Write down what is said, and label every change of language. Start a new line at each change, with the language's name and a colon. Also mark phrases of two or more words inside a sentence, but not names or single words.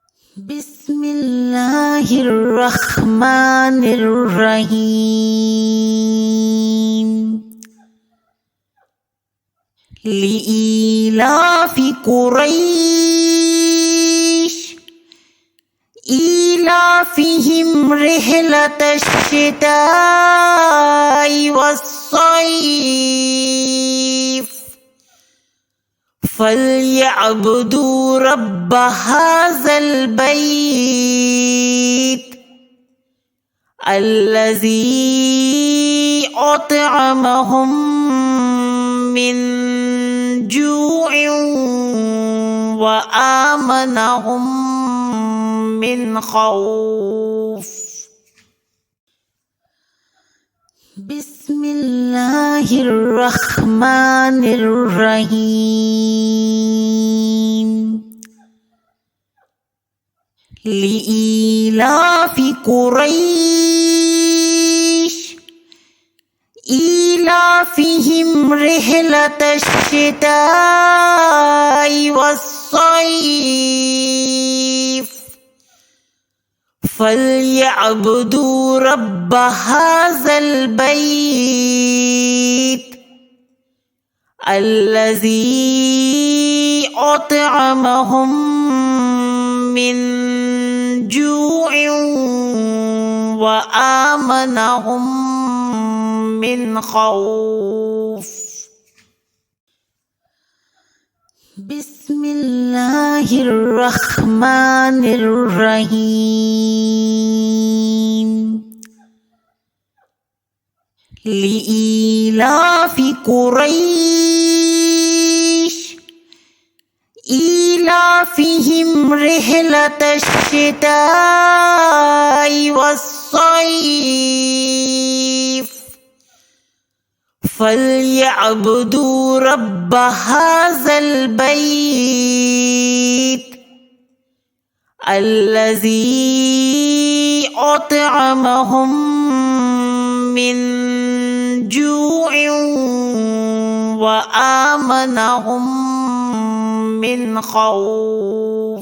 Arabic: Bismillahirrahmanirrahim. لإيلاف قريش إيلافهم رحلة الشتاء والصيف فليعبدوا رب هذا البيت الذي أطعمهم من جوع وآمنهم من خوف. Bismillahirrahmanirrahim. لإيلاف قريش إيلافهم رحلة الشتاء والصيف فليعبدوا رب هذا البيت الذي أطعمهم من جوع وآمنهم من خوف. Bismillahirrahmanirrahim. لإيلاف قريش إيلافهم رحلة الشتاء والصيف فليعبدوا رب هذا البيت الذي أطعمهم من جوع وآمنهم من خوف.